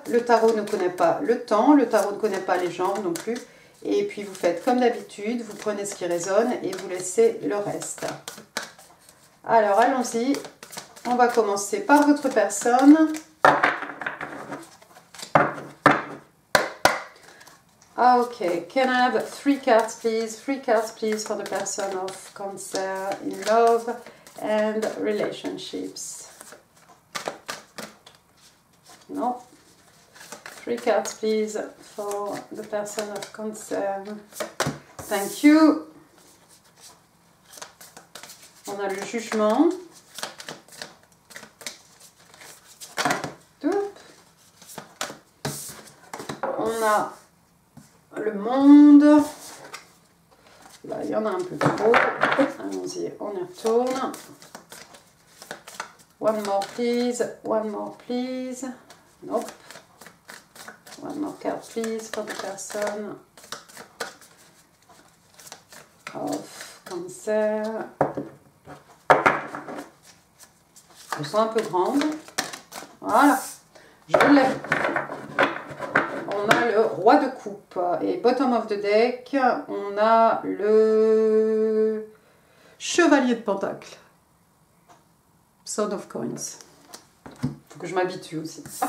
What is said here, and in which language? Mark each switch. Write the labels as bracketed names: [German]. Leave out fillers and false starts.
[French] Le tarot ne connaît pas le temps, le tarot ne connaît pas les genres non plus. Et puis vous faites comme d'habitude, vous prenez ce qui résonne et vous laissez le reste. Alors allons-y, on va commencer par votre personne. [English] Okay, can I have 3 cards please? 3 cards please for the person of Cancer in love and relationships. No. 3 cards please for the person of Cancer. Thank you. [French] On a le jugement. On a le monde. Là, il y en a un peu trop. Allons-y, on y retourne. [English] One more please. One more please. Nope. One more card please for the person of Cancer. [French] Elles sont un peu grandes. Voilà. Je l'ai. On a le roi de coupe et [English] bottom of the deck, [French] on a le chevalier de pentacle. [English] Sword of coins. [French] Faut que je m'habitue aussi.